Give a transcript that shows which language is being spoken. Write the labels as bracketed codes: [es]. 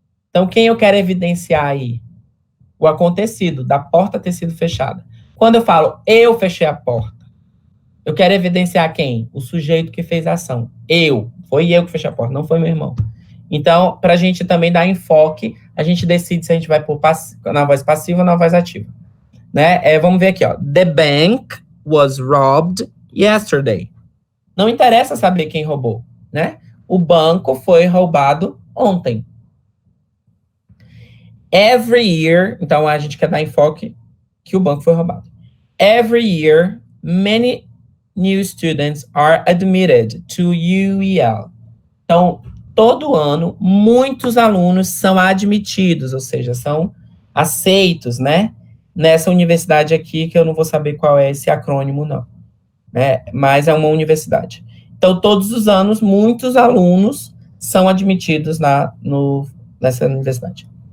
[pt] Então, quem eu quero evidenciar aí? O acontecido, da porta ter sido fechada. Quando eu falo, eu fechei a porta, eu quero evidenciar quem? O sujeito que fez a ação. Foi eu que fechei a porta, não foi meu irmão. Então, para a gente também dar enfoque, a gente decide se a gente vai na voz passiva ou na voz ativa. Né? Vamos ver aqui, ó. [en] The bank was robbed yesterday. [pt] Não interessa saber quem roubou, né? O banco foi roubado ontem. [en] Every year, [pt] então a gente quer dar enfoque que o banco foi roubado. [en] Every year, many new students are admitted to UEL. [pt] Então, todo ano, muitos alunos são admitidos, ou seja, são aceitos, né? Nessa universidade aqui, que eu não vou saber qual é esse acrônimo, não. Né? Mas é uma universidade. Então, todos os anos, muitos alunos são admitidos nessa universidade.